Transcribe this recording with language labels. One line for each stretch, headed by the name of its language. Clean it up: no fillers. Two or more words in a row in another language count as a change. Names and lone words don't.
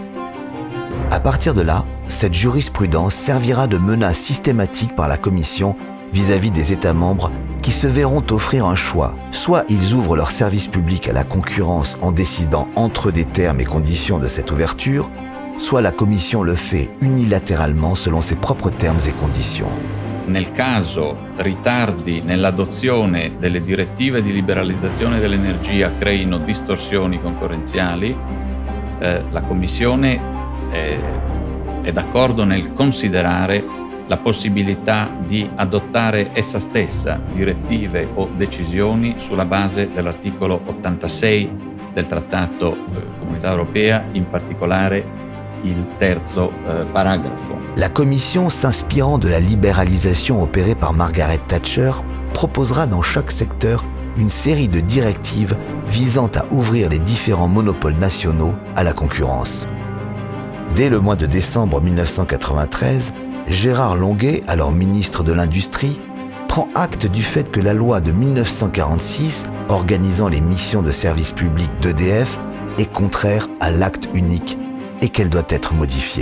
French: À partir de là, cette jurisprudence servira de menace systématique par la Commission vis-à-vis des États membres qui se verront offrir un choix. Soit ils ouvrent leur service public à la concurrence en décidant entre eux des termes et conditions de cette ouverture, soit la Commission le fait unilatéralement selon ses propres termes et conditions.
Italian: Nel caso ritardi nell'adozione delle direttive di liberalizzazione dell'energia creino distorsioni concorrenziali, la Commissione è d'accordo nel considerare la possibilità di adottare essa stessa direttive o decisioni sulla base dell'articolo 86 del Trattato Comunità Europea, in particolare il terzo paragrafo.
French: La Commission, s'inspirant de la libéralisation opérée par Margaret Thatcher, proposera dans chaque secteur une série de directives visant à ouvrir les différents monopoles nationaux à la concurrence. Dès le mois de décembre 1993, Gérard Longuet, alors ministre de l'Industrie, prend acte du fait que la loi de 1946, organisant les missions de service public d'EDF, est contraire à l'acte unique et qu'elle doit être modifiée.